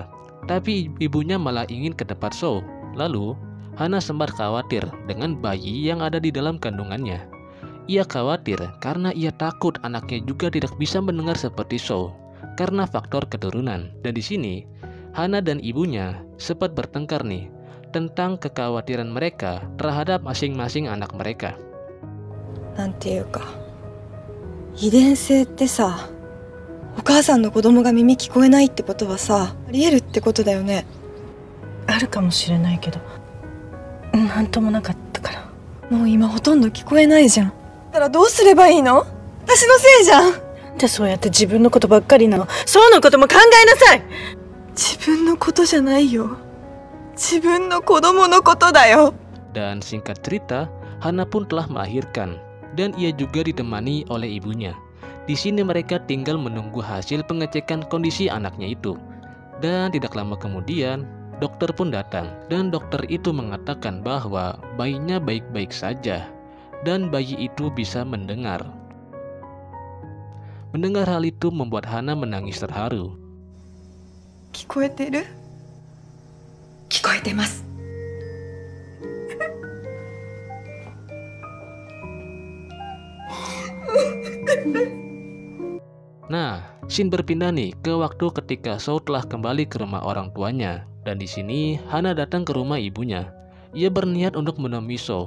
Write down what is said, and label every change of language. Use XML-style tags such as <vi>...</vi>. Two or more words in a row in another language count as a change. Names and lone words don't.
<id>Tapi ibunya malah ingin ke tempat So. Lalu, Hana sempat khawatir dengan bayi yang ada di dalam kandungannya. Ia khawatir karena ia takut anaknya juga tidak bisa mendengar seperti So karena faktor keturunan. Dan di sini, Hana dan ibunya sempat bertengkar nih tentang kekhawatiran mereka terhadap masing-masing anak mereka.</id> <ja>なんていうか、遺伝性ってさ、お母さんの子供が耳聞こえないってことはさ、ありえるってことだよね。あるかもしれないけど、なんともなかったから。もう今ほとんど聞こえないじゃん。だからどうすればいいの？私のせいじゃん。なんでそうやって自分のことばっかりなの？そうのことも考えなさい。自分のことじゃないよ。自分の子供のことだよ。</ja> <id>Dan singkat cerita, Hana pun telah melahirkan dan ia juga ditemani oleh ibunya. Di sini mereka tinggal menunggu hasil pengecekan kondisi anaknya itu. Dan tidak lama kemudian, dokter pun datang dan dokter itu mengatakan bahwa bayinya baik-baik saja dan bayi itu bisa mendengar. Mendengar hal itu membuat Hana menangis terharu.</id> <ja>聞こえてる？聞こえてます。</ja> <id>Nah, scene berpindah nih ke waktu ketika So telah kembali ke rumah orang tuanya. Dan di sini Hana datang ke rumah ibunya. Ia berniat untuk menemui So.</id>